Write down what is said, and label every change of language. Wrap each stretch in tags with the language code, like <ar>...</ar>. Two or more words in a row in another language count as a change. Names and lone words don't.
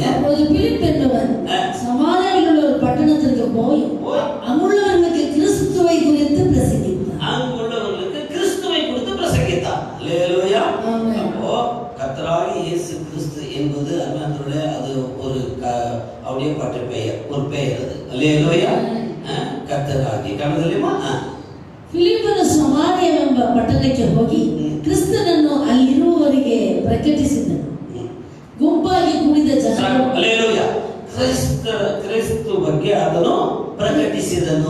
<ta>அப்போது பிலிப்பு என்பவன் சமாரியாவில் உள்ள ஒரு பட்டணத்திற்கு போய் அங்குள்ளவர்களுக்கு கிறிஸ்துவை குறித்து பிரசங்கித்தார். அங்குள்ளவர்களுக்கு கிறிஸ்துவை குறித்து பிரசங்கித்தார். அல்லேலூயா. அப்போ கர்த்தராகிய இயேசு கிறிஸ்து என்பது அருமையானவர்களே, அது ஒரு அவருடைய பட்ட பெயர், ஒரு பெயர் அது. அல்லேலூயா.</ta> <kn>ಕರ್ತನಾಗಿ ಕಾಣದಲ್ಲಿಮ್ಮ ಫಿಲಿಪ್ಪನು ಸಮಾರ್ಯವೆಂಬ ಪಟ್ಟಣಕ್ಕೆ ಹೋಗಿ ಕ್ರಿಸ್ತನನ್ನು ಅಲ್ಲಿರುವವರಿಗೆ ಪ್ರಕಟಿಸಿದನು. ಗುಂಪಾಗಿ ಕೂಡಿದ ಜನರು ಹಲ್ಲೆಲೂಯಾ ಕ್ರಿಸ್ತ ಬಗ್ಗೆ ಅದನ್ನು ಪ್ರಕಟಿಸಿದನು.</kn>